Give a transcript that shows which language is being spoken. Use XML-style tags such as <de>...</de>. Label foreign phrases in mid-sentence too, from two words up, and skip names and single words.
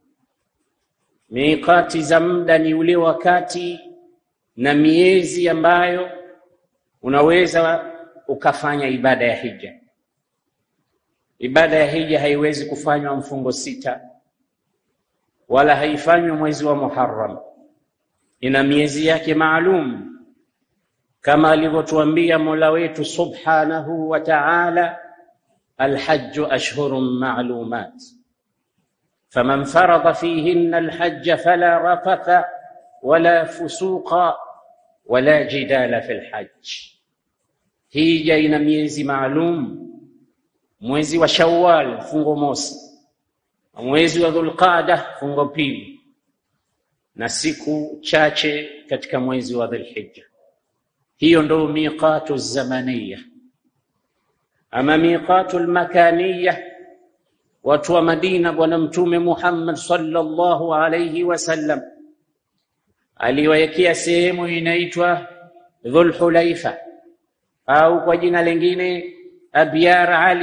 <sw>Miqati za muda ni ule wakati na miezi ambayo unaweza ukafanya ibada ya hija. Ibada ya hija haiwezi kufanywa mfungo sita, wala haifanywi mwezi wa Muharram. Ina miezi yake maalum, kama alivyotuambia Mola wetu</sw> <ar>سبحانه وتعالى الحج أشهر معلومات فمن فرض فيهن الحج فلا رفث ولا فسوق ولا جدال في الحج.</ar> <sw>Hija ina miezi maalum: mwezi wa Shawwal fungo mosi, mwezi wa Dhulqaada fungo pili, na siku chache katika mwezi wa Dhulhijja. Hiyo ndio</sw> <ar>ميقات زمانية.</ar> <sw>Ama</sw> <ar>ميقات المكانية,</ar> <sw>watu wa Madina, bwana Mtume Muhammad</sw> <ar>صلى الله عليه وسلم</ar> <sw>aliwekea sehemu inaitwa Dhulhulaifa, au kwa jina lingine Abyar Ali.</sw>